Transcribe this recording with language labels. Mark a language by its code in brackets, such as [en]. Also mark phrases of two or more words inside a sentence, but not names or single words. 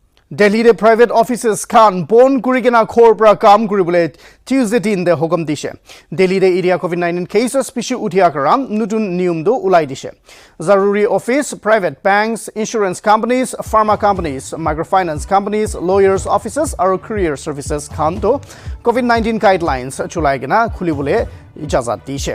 [nag] Delhi de [en] private offices [nag] khan bon kurigena khor pra kam kuribole Tuesday din de hukum dishe. Delhi de area COVID-19 cases pishu uthia karam nutun niyum do ulai dishe. [en] Zaruri office, private banks, insurance companies, pharma companies, microfinance companies, lawyers offices aru courier services [nag] khan to [en] COVID-19 guidelines [nag] chulai gena khulibole ijazat dishe.